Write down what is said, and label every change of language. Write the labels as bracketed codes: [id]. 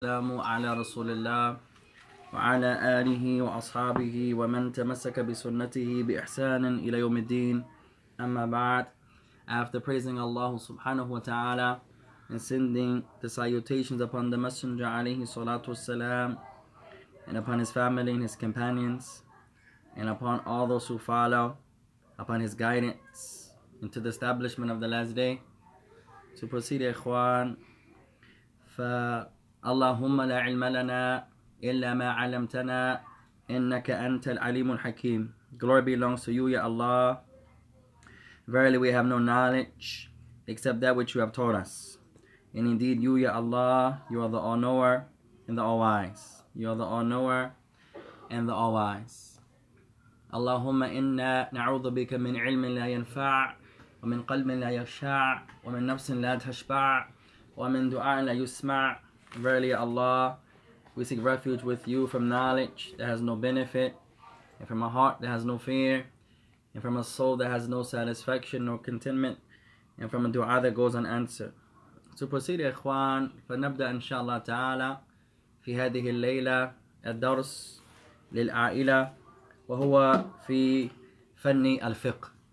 [ar] والسلام على رسول الله وعلى آله وأصحابه ومن تمسك بسنته بإحسان إلى يوم الدين. أما بعد, [en] after praising Allah subhanahu wa ta'ala and sending the salutations upon the Messenger alayhi salatu wasalam, and upon his family and his companions, and upon all those who follow upon his guidance into the establishment of the last day, to proceed, ikhwan, [ar] فاللهم لا علم لنا إلا ما علمتنا إنك أنت العليم الحكيم. [en] Glory belongs to you, Ya Allah. Verily we have no knowledge except that which you have taught us. And indeed you, Ya Allah, you are the all-knower and the all-wise. You are the all-knower and the all-wise. [ar] اللهم إنا نعوذ بك من علم لا ينفع ومن قلب لا يخشع ومن نفس لا تشبع ومن دعاء لا يسمع. [en] Verily, Allah, we seek refuge with you from knowledge that has no benefit, and from a heart that has no fear, and from a soul that has no satisfaction nor contentment, and from a dua that goes unanswered. To proceed, [ar] إخوان, فنبدأ إن شاء الله تعالى في هذه الليلة الدرس للعائلة وهو في فن الفقه.